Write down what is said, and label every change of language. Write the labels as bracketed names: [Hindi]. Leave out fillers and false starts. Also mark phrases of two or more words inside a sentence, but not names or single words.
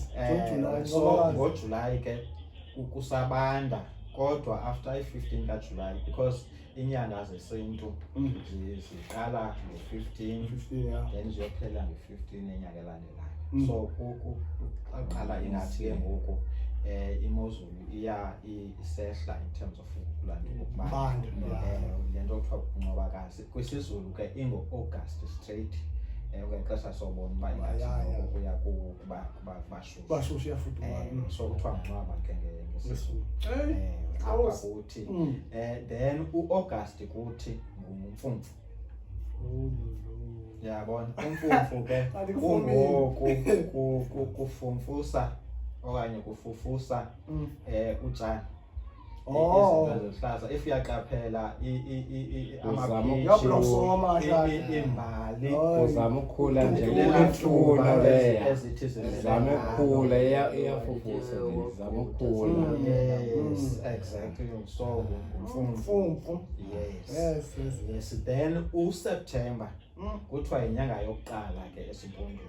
[Xhosa] so ngoJulayi ke kusabanda kodwa after i-15 kaJulayi because inyanga zesintu ziqala ngo-15 then ziyophela ngo-15 enyanga elandelayo so kuqala ingathi ke ngoku imozulu iya isehla [English] in terms of [Xhosa] ukubanda lento okuthiwa uNcwabakazi kwisizulu ke ingo-August straight ngexesha sobona uba ingathi ukuya kubashushu so kuthiwa nguNcwaba ke ngesizulu apha kuthi then uAugust kuthi ngumfumfu yabona umfumfu ke kungoku kufumfusa okanye kufufusa utshani izinto zezihlahla if uyaqaphela imbali uzama ukukhula nje lelafuna leya ezithi zama ukukhula iyafufusa zama ukukhula [English] exactly so [Xhosa] umfumfu yes then uSeptember kuthiwa inyanga yokuqala ke esimpondweni